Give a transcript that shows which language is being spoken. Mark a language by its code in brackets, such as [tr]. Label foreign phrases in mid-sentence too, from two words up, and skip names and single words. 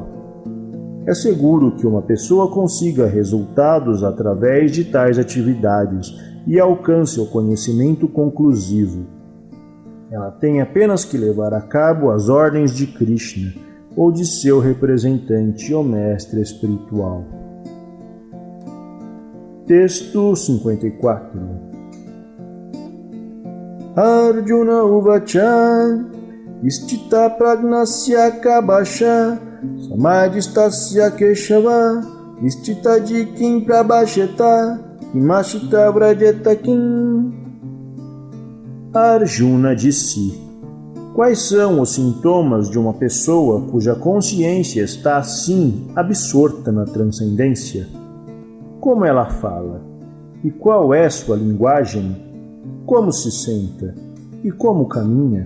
[pt] É seguro que uma pessoa consiga resultados através de tais atividades e alcance o conhecimento conclusivo. Ela tem apenas que levar a cabo as ordens de Krishna ou de seu representante, o mestre espiritual. Texto 54. [sa] Arjuna uvacha istita pragnasya kabasha samadhistasya keshava istita jikim prabhasheta imashita vrajeta kim. [pt] Arjuna disse: quais são os sintomas de uma pessoa cuja consciência está assim absorta na transcendência? Como ela fala? E qual é sua linguagem? Como se senta? E como caminha?